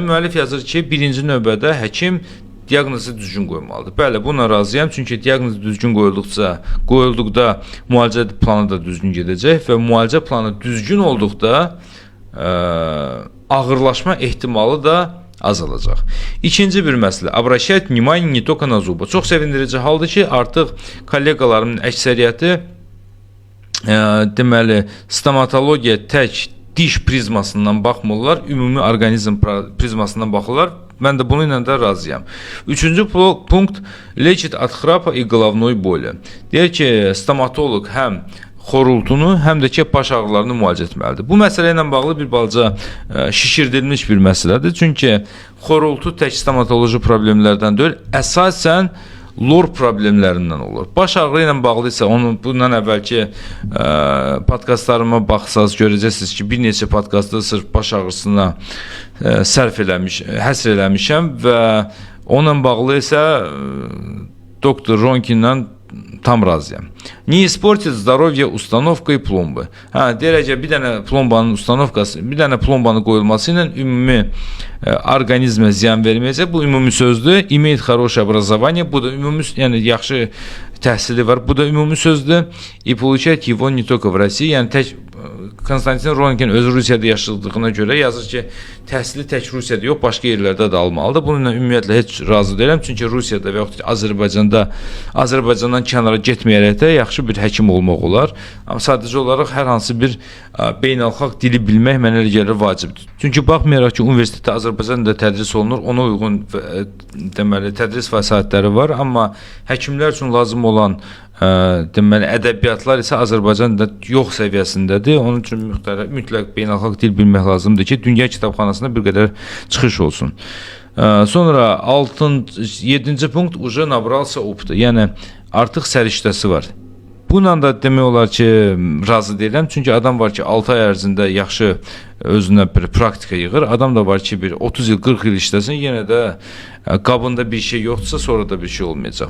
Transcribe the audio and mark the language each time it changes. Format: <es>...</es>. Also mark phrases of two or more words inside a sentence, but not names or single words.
<az>Müəllif yazır ki, birinci növbədə həkim diaqnozu düzgün qoymalıdır. Bəli, buna razıyam, çünki diaqnoz düzgün qoyulduqda müalicə planı da düzgün gedəcək və müalicə planı düzgün olduqda ağırlaşma ehtimalı da azalacaq. İkinci bir məsələ,</az> <ru>обращать внимание не только на зубы.</ru> <az>Çox sevindirici haldır ki, artıq kolleqalarımın əksəriyyəti deməli, stomatologiya tək diş prizmasından baxmırlar, ümumi orqanizm prizmasından baxırlar. Mən də bununla da razıyam. Üçüncü punkt,</az> <ru>лечит от храпа и головной боли.</ru> <az>Deyir ki, stomatoloq həm xorultunu, həm də ki, baş ağrılarını müalicə etməlidir. Bu məsələ ilə bağlı bir balaca şişirdilmiş bir məsələdir. Çünki xorultu tək stomatoloji problemlərdən deyil, əsasən lor problemlərindən olur. Baş ağrı ilə bağlı isə bundan əvvəlki podkastlarıma baxsaz görəcəksiniz ki, bir neçə podkastda sırf baş ağrısına həsr eləmişəm və onunla bağlı isə doktor Ronkinlə tam razıyam.</az> <ru>Не испортит здоровье установкой пломбы.</ru> <az>Deyirək ki, bir dənə plombanın uстановkası, bir dənə plombanın qoyulması ilə ümumi orqanizmə ziyan verməyəcək. Bu ümumi sözdür.</az> <ru>Имеет хорошее образование.</ru> <az>Bu da ümumi, yəni yaxşı təhsili var. Bu da ümumi sözdür.</az> <ru>И получать его не только в России.</ru> <az>Yəni tək Konstantin Ronkin öz Rusiyada yaşadığına görə yazır ki, təhsili tək Rusiyada yox, başqa yerlərdə də almalıdır. Bununla ümumiyyətlə heç razı deyiləm. Çünki Rusiyada və yaxud Azərbaycandan kənara getməyərək də yaxşı bir həkim olmaq olar. Amma sadəcə olaraq hər hansı bir beynəlxalq dili bilmək mənə elə gəlir vacibdir. Çünki baxmayaraq ki, universitetdə Azərbaycanda tədris olunur, ona uyğun deməli tədris vəsaitləri var, amma həkimlər üçün lazım olan deməli ədəbiyyatlar isə Azərbaycanda yox səviyyəsindədir. Onun üçün mütləq beynəlxalq dil bilmək lazımdır ki, dünya kitabxanasında bir qədər çıxış olsun. Sonra 7-ci punkt</az> <ru>уже набрался опыта.</ru> <az>Yəni artıq səriştəsi var. Bununla da demək olar ki, razı deyiləm. Çünki adam var ki, 6 ay ərzində yaxşı özünə bir praktika yığır. Adam da var ki, bir 30 il, 40 il işləsin, yenə də qabında bir şey yoxdursa, sonra da bir şey olmayacaq.</az>